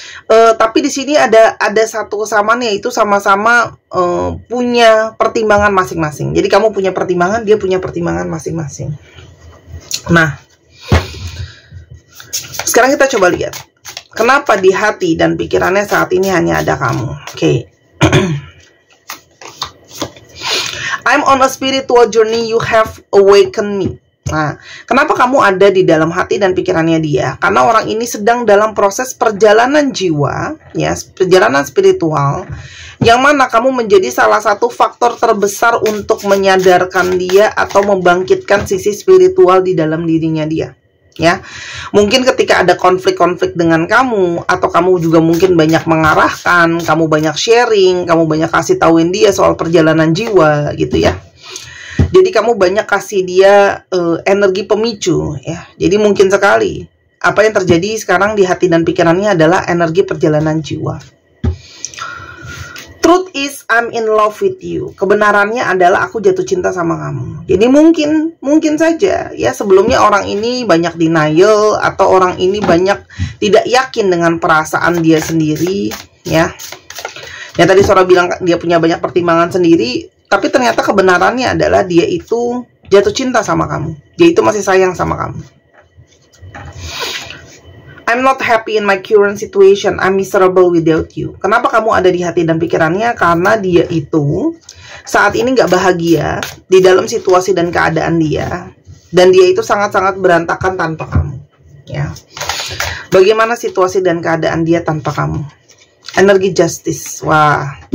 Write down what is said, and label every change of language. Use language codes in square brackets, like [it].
[id] Tapi di sini ada satu kesamaan, yaitu sama-sama punya pertimbangan masing-masing. Jadi kamu punya pertimbangan, dia punya pertimbangan masing-masing. Nah, sekarang kita coba lihat kenapa di hati dan pikirannya saat ini hanya ada kamu. Oke. [en] I'm on a spiritual journey, you have awakened me. [id] Nah, kenapa kamu ada di dalam hati dan pikirannya dia? Karena orang ini sedang dalam proses perjalanan jiwa, ya, perjalanan spiritual, yang mana kamu menjadi salah satu faktor terbesar untuk menyadarkan dia atau membangkitkan sisi spiritual di dalam dirinya dia. Ya, mungkin ketika ada konflik-konflik dengan kamu, atau kamu juga mungkin banyak mengarahkan, kamu banyak sharing, kamu banyak kasih tauin dia soal perjalanan jiwa, gitu ya. Jadi kamu banyak kasih dia energi pemicu ya. Jadi mungkin sekali apa yang terjadi sekarang di hati dan pikirannya adalah energi perjalanan jiwa. [en] Truth is I'm in love with you. [id] Kebenarannya adalah aku jatuh cinta sama kamu. Jadi mungkin saja ya, sebelumnya orang ini banyak denial, atau orang ini banyak tidak yakin dengan perasaan dia sendiri ya. Ya tadi Sora bilang dia punya banyak pertimbangan sendiri, tapi ternyata kebenarannya adalah dia itu jatuh cinta sama kamu. Dia itu masih sayang sama kamu. [en] I'm not happy in my current situation. I'm miserable without you. [id] Kenapa kamu ada di hati dan pikirannya? Karena dia itu saat ini nggak bahagia di dalam situasi dan keadaan dia. Dan dia itu sangat-sangat berantakan tanpa kamu. Ya. Bagaimana situasi dan keadaan dia tanpa kamu? Energi justice. Wah.